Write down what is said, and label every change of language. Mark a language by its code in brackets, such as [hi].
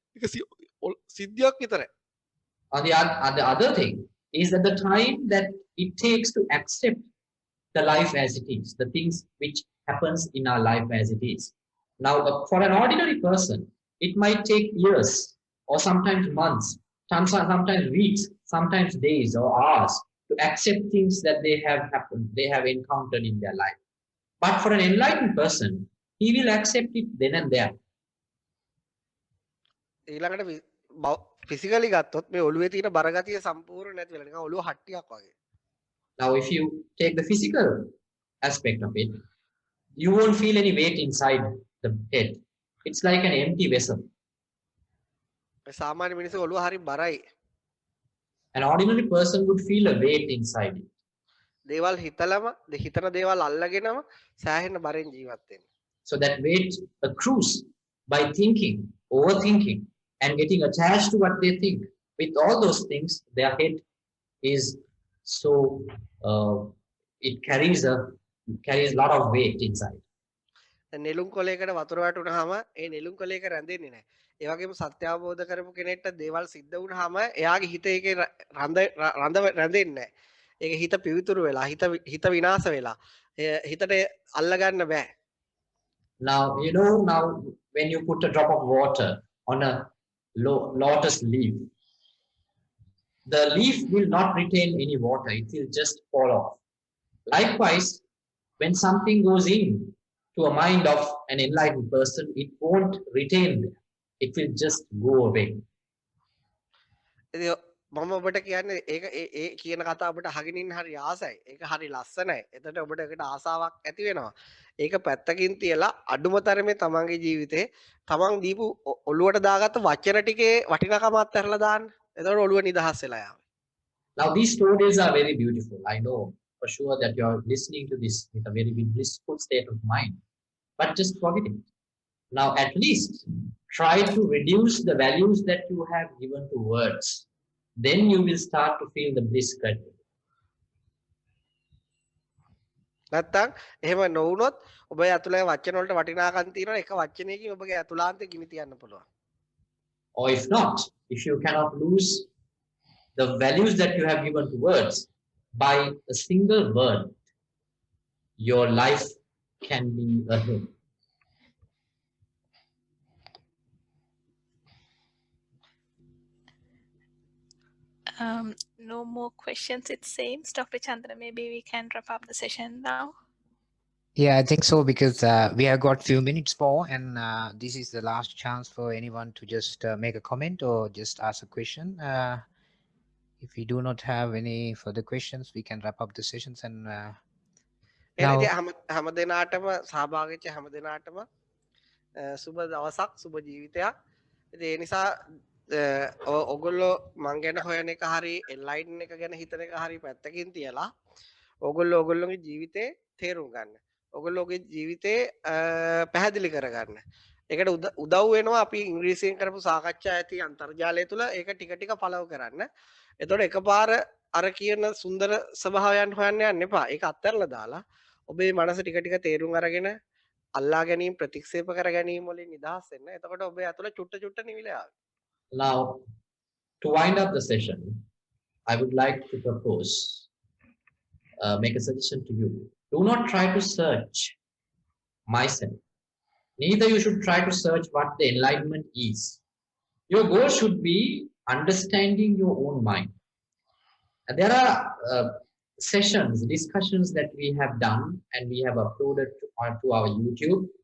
[si] ඒක සිද්ධියක් විතරයි. [en] The other thing is that the time that it takes to accept the life as it is, the things which happens in our life as it is. Now, for an ordinary person, it might take years or sometimes months, sometimes weeks, sometimes days or hours to accept things that they have happened, they have encountered in their life. But for an enlightened person, he will accept it then and there. [si] ඊළඟට physically ගත්තොත් මේ ඔළුවේ තියෙන බරගතිය සම්පූර්ණ නැති වෙලා නිකන් ඔළුව හට්ටියක් වගේ. [en] Now, if you take the physical aspect of it, you won't feel any weight inside the head. It's like an empty vessel. [si] සාමාන්‍ය මිනිස්සු ඔළුව හරි බරයි. [en] An ordinary person would feel a weight inside it. [si] දේවල් හිතලම හිතන දේවල් අල්ලගෙනම සෑහෙන බරෙන් ජීවත් වෙනවා. [en] So that weight accrues by thinking, overthinking, and getting attached to what they think. With all those things, their head is so it carries a lot of weight inside. [si] නෙළුම් කොලයකට වතුර වැටුනහම ඒ නෙළුම් කොලයක රැඳෙන්නේ නැහැ. ඒ වගේම සත්‍ය අවබෝධ කරපු කෙනෙක්ට දේවල් සිද්ධ වුනහම එයාගේ හිත ඒකේ රඳ රැඳෙන්නේ නැහැ. ඒක හිත පිවිතුරු වෙලා හිත විනාශ වෙලා හිතට අල්ල ගන්න බෑ. [en] Now when you put a drop of water on a lotus leaf, the leaf will not retain any water, it will just fall off. Likewise, when something goes in to a mind of an enlightened person, it won't retain there. It will just go away. [si] මම ඔබට කියන්නේ ඒක ඒ කියන කතාව ඔබට අහගෙන ඉන්න හරි ආසයි. ඒක හරි ලස්සනයි. එතකොට ඔබට ඒකට ආසාවක් ඇති වෙනවා. ඒක පැත්තකින් තියලා අඩුම තරමේ තමන්ගේ ජීවිතේ තමන් දීපු ඔළුවට දාගත්ත වචන ටිකේ වටිනාකමත් ඇරලා දාන්න. එතකොට ඔළුව නිදහස් වෙලා යනවා. [en] Now these stories are very beautiful. I know for sure that you are listening to this with a very blissful state of mind. But just forget it. Now at least try to reduce the values that you have given to words. Then you will start to feel the bliss gradually. [si] නැත්තම් එහෙම නොවුනොත් ඔබේ අතුලේ වචන වලට වටිනාකම් තියෙනවා එක වචනයකින් ඔබගේ අතුලාන්තේ ගිනි තියන්න පුළුවන්. [en] Or if not, if you cannot lose the values that you have given to words by a single word, your life can be a hymn. No more questions, it seems. Dr. Chandra, maybe we can wrap up the session now. Yeah, I think so, because we have got few minutes more, and this is the last chance for anyone to just make a comment or just ask a question. If we do not have any further questions, we can wrap up the sessions. And now, [si] හැම දිනාටම සහභාගී වෙච්ච හැම දිනාටම සුබ දවසක් සුබ ජීවිතයක්. ඉතින් ඒ නිසා ඔගොල්ලෝ මං ගැන හොයන එක හරි එන්ලයිටන් එක ගැන හිතන එක හරි පැත්තකින් තියලා ඔගොල්ලෝගේ ජීවිතේ තේරුම් ගන්න. ඔගොල්ලෝගේ ජීවිතේ පැහැදිලි කරගන්න. ඒකට උදව් වෙනවා අපි ඉංග්‍රීසියෙන් කරපු සාකච්ඡා ඇති අන්තර්ජාලය තුල ඒක ටික ටික ෆලෝ කරන්න. එතකොට එකපාර අර කියන සුන්දර ස්වභාවයන් හොයන්න යන්න එපා. ඒක අත්හැරලා දාලා ඔබේ මනස ටික ටික තේරුම් අරගෙන අල්ලා ගැනීම ප්‍රතික්ෂේප කර ගැනීම වලින් නිදහස් වෙන්න. එතකොට ඔබේ ඇතුළ චුට්ට චුට්ට නිවිලා යාවි. [en] Now, to wind up the session, I would like to propose, make a suggestion to you. Do not try to search myself. Neither you should try to search what the enlightenment is. Your goal should be understanding your own mind. And there are sessions, discussions that we have done and we have uploaded onto our YouTube.